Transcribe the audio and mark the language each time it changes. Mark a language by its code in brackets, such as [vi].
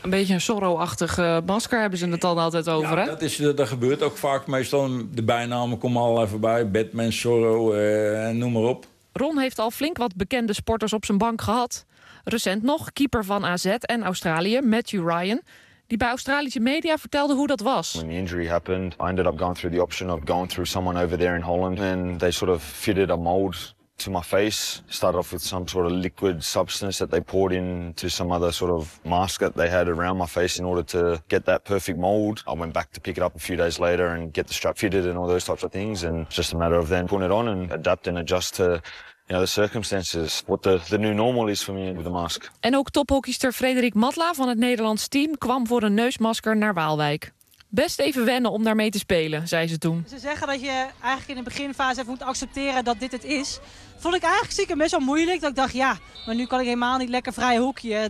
[nl] Een beetje een Zorro-achtig masker hebben ze het dan altijd over, ja, hè? Ja, dat gebeurt ook vaak meestal. De bijnamen komen al even bij. Batman, Zorro, noem maar op. Ron heeft al flink wat bekende sporters op zijn bank gehad. Recent nog keeper van AZ en Australië, Matthew Ryan, die bij Australische media vertelde hoe dat was. [en] When the injury happened, I ended up going through the option of going through someone over there in Holland and they sort of fitted a mold to my face. Started off with some sort of liquid substance that they poured into some other sort of mask that they had around my face in order to get that perfect mold. I went back to pick it up a few days later and get the strap fitted and all those types of things. And it's just a matter of then putting it on and adapt and adjust to, you know, the circumstances. What the new normal is for me with the mask. [nl] En ook tophockeyster Frederik Matla van het Nederlands team kwam voor een neusmasker naar Waalwijk. Best even wennen om daarmee te spelen, zei ze toen. Ze zeggen dat je eigenlijk in de beginfase even moet accepteren dat dit het is. Vond ik eigenlijk stiekem best wel moeilijk. Dat ik dacht, ja, maar nu kan ik helemaal niet lekker vrij hoekje.